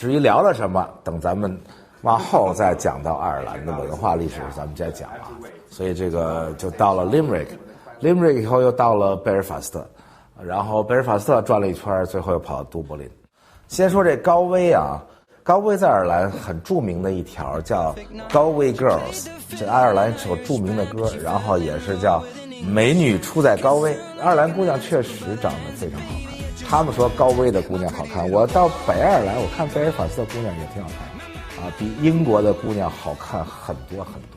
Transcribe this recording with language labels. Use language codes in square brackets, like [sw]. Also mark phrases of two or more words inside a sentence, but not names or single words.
[zh] 至於聊了什麼，等咱們往後再講到愛爾蘭的文化歷史，咱們再講啊。所以這個就到了 Limerick 以後又到了貝爾法斯特，然後貝爾法斯特轉了一圈，最後又跑到都柏林。先說這高威啊。高威在愛爾蘭很著名的一條叫 Galway Girls，這愛爾蘭首著名的歌，然後也是叫美女出在高威。愛爾蘭姑娘確實長得非常好看，他們說高威的姑娘好看，我到北愛爾蘭我看貝爾法斯特姑娘也挺好看啊，比英國的姑娘好看很多很多。